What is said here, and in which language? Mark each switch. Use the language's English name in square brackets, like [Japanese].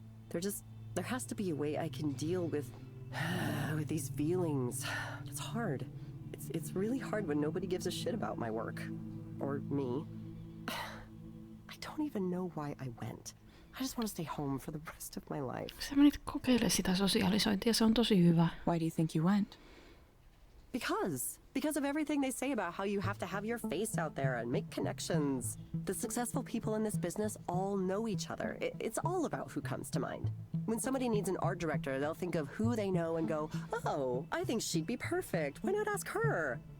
[English] There has to be a way I can deal with these feelings. It's hard. It's really hard when nobody gives a shit about my work. Or me. I don't even know why I went. I just want to stay home for the rest of my life. [Finnish] Sä menit kokeile sitä sosiaalisointia, se on tosi hyvä. [English] Why do you think you went? Because of everything they say about how you have to have your face out there and make connections. The successful people in this business all know each other. It's all about who comes to mind. When somebody needs an art director, they'll think of who they know and go, oh, I think she'd be perfect. Why not ask her?